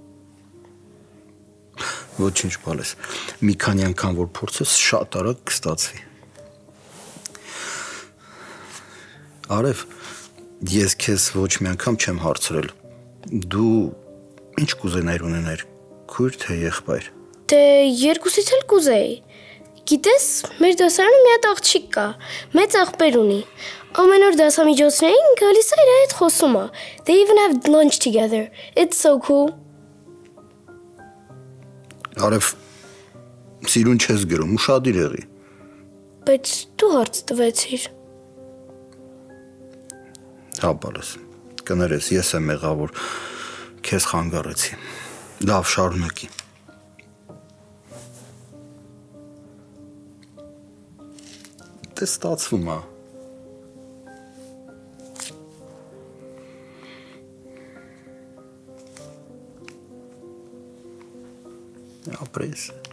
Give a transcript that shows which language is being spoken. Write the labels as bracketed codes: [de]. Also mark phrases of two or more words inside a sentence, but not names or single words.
[hy] Ոչինչ բալես։ Մի քանի անգամ որ փորձես շատ արագ կստացվի։ Արև, ես քեզ ոչ մի անգամ չեմ հարցրել։ Դու ինչ կուզենայր ունենայր, քույր թե եղբայր։ Դե երկուսից էլ կուզեի։ Գիտես, մեր դասարանում մի հատ աղջիկ կա, մեծ աղբեր ունի։ Ամեն օր դասամիջոցներին գալիս է իր հետ խոսում է։ [en] They even have lunch together. It's so cool. [hy] Արև, սիրուն չես գրում, ուշադիր եղի։ Բայց դու հարց տվեցիր։ Հա, բալես, կներես, ես եմ եղա, որ քեզ խանգարեցի։ Լավ, շարունակի։ Դե ստացվում է։ Ապրես։